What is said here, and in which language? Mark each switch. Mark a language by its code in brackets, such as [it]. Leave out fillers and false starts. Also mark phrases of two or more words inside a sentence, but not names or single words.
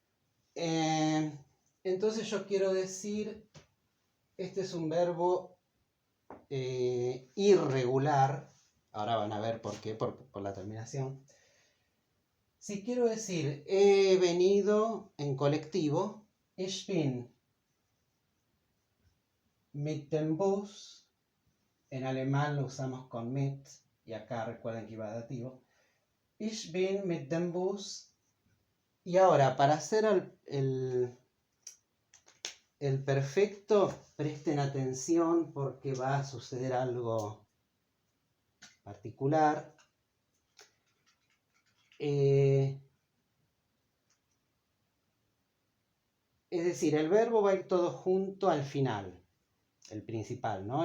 [de] Ankommen. [es] Entonces yo quiero decir, este es un verbo irregular. Ahora van a ver por qué, por la terminación. Si quiero decir, he venido en colectivo, [de] ich bin mit dem Bus. [es] En alemán lo usamos con mit, y acá recuerden que iba dativo. [de] Ich bin mit dem Bus. [es] Y ahora, para hacer el perfecto, presten atención porque va a suceder algo particular. Es decir, el verbo va a ir todo junto al final, el principal, ¿no?